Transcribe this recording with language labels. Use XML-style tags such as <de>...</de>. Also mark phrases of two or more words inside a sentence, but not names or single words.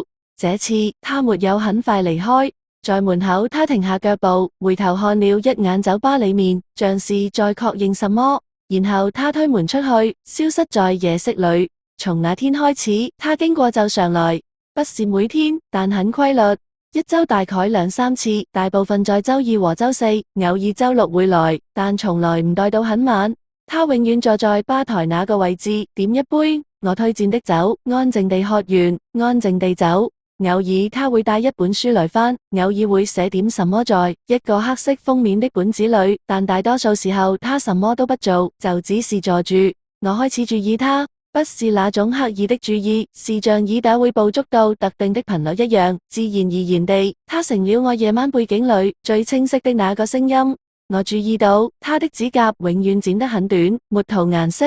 <zh>這次他沒有很快離開，在門口他停下腳步，回頭看了一眼酒吧裡面，像是在確認什麼，然後他推門出去，消失在夜色裡。從那天開始，他經過就常來，不是每天，但很規律。一周大概兩三次，大部分在周二和周四，偶爾周六會來，但從來唔待到很晚。他永遠坐在吧台那個位置，點一杯我推薦的酒，安靜地喝完，安靜地走。偶爾他會帶一本書來翻，偶爾會寫點什麼在一個黑色封面的本子裏，但大多數時候他什麼都不做，就只是坐住。我開始注意他，不是那種刻意的注意，是像耳朵會捕捉到特定的頻率一樣，自然而然地，他成了我夜晚背景裏最清晰的那個聲音。我注意到他的指甲永遠剪得很短，沒塗顏色。</zh>